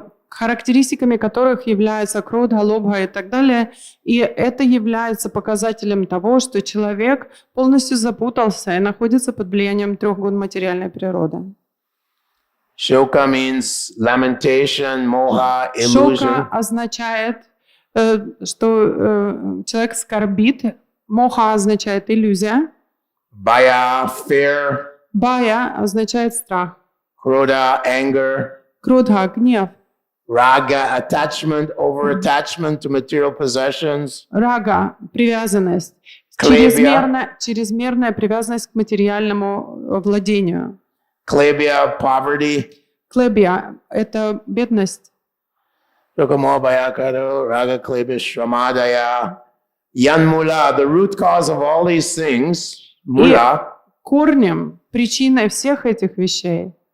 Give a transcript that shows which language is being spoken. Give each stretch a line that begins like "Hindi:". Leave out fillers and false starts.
Russian: Характеристиками которых являются кродха, лобха и так далее. И это является показателем того, что человек полностью запутался и находится под влиянием трех гун материальной природы.
English: Shoka means lamentation, moha, illusion.
Russian: Шока означает, что человек скорбит. Моха означает иллюзия.
English: Bhaya, fear.
Russian: Бая означает страх.
English: Krodha, anger.
Russian: Кродха – гнев.
English: Raga, attachment, over-attachment to material possessions.
Russian: Рага – привязанность. Клебия. Чрезмерная привязанность к материальному владению.
English: Klebya, poverty.
Russian: Клебия – это бедность.
Sanskrit: Shokamobayakado, raga, klebya, shramadaya.
English: Yanmula, the root cause of all these things, mula.
Russian: Корнем, причиной всех этих вещей